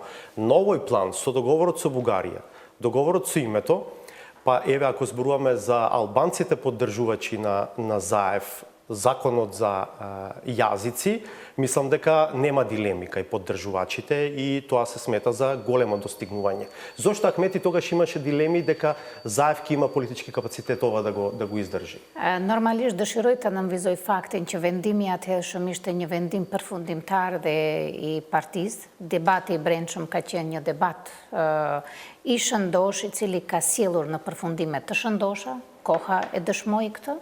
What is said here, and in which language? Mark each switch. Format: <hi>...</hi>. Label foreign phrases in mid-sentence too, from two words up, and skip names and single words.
<mk>Но овој план со договорот со Бугарија, договорот со името, па еве ако зборуваме за албанците поддржувачи на Заев, законот за јазици, мислам дека нема дилеми кај поддржувачите и тоа се смета за големо достигнување. Зошто Ахмети тогаш имаше дилеми дека Заев ќе има политички капацитет ова да го издржи?</mk> <sq>Normalisht dëshiroj të nënvizoj faktin që vendimi atëhershëm ishte një vendim përfundimtar dhe i partisë. Debati i brendshëm ka qenë një debat i shëndosh i cili ka sjellur në përfundime të shëndosha, koha e dëshmoi këtë.</sq>